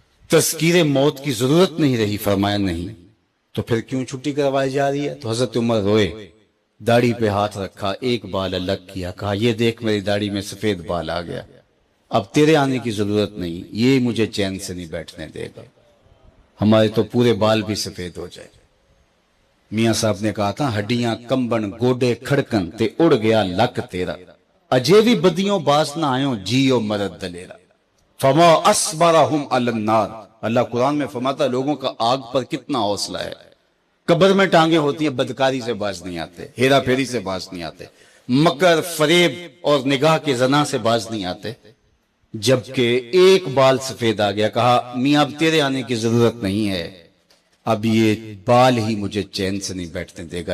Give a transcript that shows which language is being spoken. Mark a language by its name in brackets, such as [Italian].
[Urdu] تذکیر موت کی ضرورت نہیں رہی؟ فرمایا نہیں. تو پھر کیوں چھٹی کروائی جا رہی ہے؟ تو حضرت عمر روئے، داڑھی پہ ہاتھ رکھا، ایک بال الگ کیا، کہا یہ دیکھ میری داڑھی میں سفید بال آ گیا، اب تیرے آنے کی ضرورت نہیں، یہ مجھے چین سے نہیں بیٹھنے دے گا. ہمارے تو پورے بال بھی سفید ہو جائے. [Punjabi] میاں صاحب نے کہا تھا ہڈیاں کمبن گوڈے کھڑکن تے اڑ گیا لک تیرا، اجے بھی بدیوں باس نہ آئوں جیو مرد دلیرا. [Arabic] فما اصبرہم علی النار. [Urdu] اللہ قرآن میں فرماتا لوگوں کا آگ پر کتنا حوصلہ ہے. قبر میں ٹانگیں ہوتی ہیں، بدکاری سے باز نہیں آتے، ہیرا پھیری سے باز نہیں آتے، مکر فریب اور نگاہ کے زنا سے باز نہیں آتے. جبکہ ایک بال سفید آ گیا، کہا میاں اب تیرے آنے کی ضرورت نہیں ہے، اب یہ بال ہی مجھے چین سے نہیں بیٹھنے دے گا.